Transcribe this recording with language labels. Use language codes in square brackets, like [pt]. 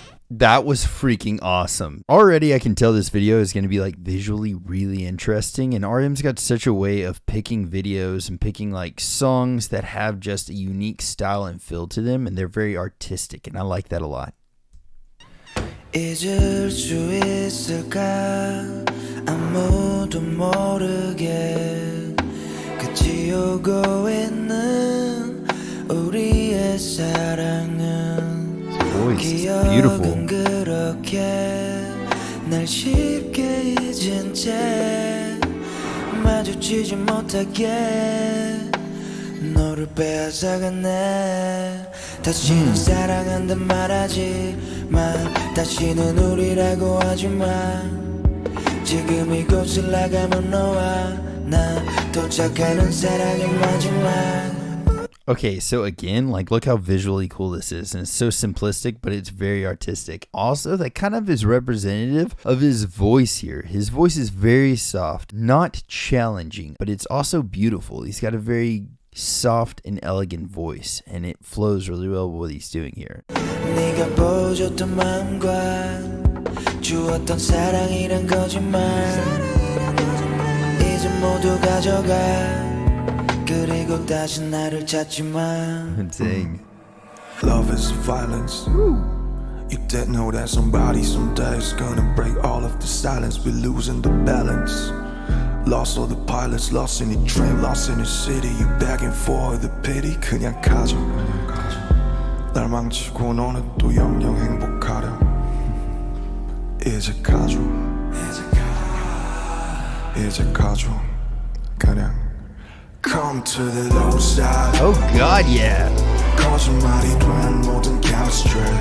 [en] That was freaking awesome. Already I can tell this video is going to be like visually really interesting, and RM's got such a way of picking videos and picking like songs that have just a unique style and feel to them, and they're very artistic, and I like that a lot. [ko] 잊을 수 있을까 아무도 모르게 끝이 오고 있는 우리의 사랑은 기억은 그렇게 날 쉽게 잊은 채 마주치지 못하게 너를 빼앗아갔네 다시는 사랑한단 말하지 마 다시는 우리라고 하지 마 지금 이곳을 나가면 너와 나 도착하는 사랑의 마지막. [en] Okay, so again, like look how visually cool this is, and it's so simplistic, but it's very artistic. Also, that kind of is representative of his voice here. His voice is very soft, not challenging, but it's also beautiful. He's got a very soft and elegant voice, and it flows really well with what he's doing here. [ko] 네가 보여줬던 마음과 주었던 사랑이란 거짓말 이제 모두 가져가 그리고 다시 나를 찾지 마. [en] Dang. Love is violence. You didn't know that somebody someday is gonna break all of the silence. We're losing the balance. Lost all the pilots, lost in the train, lost in the city. You begging for the pity. [ko] 그냥 가져. 날 망치고 너는 또 영영 행복하려. 이제 가져. 이제 가져. 그냥. [en] Come to the low side. Oh God, yeah. [ko] 거짓말이 된 모든 chemistry.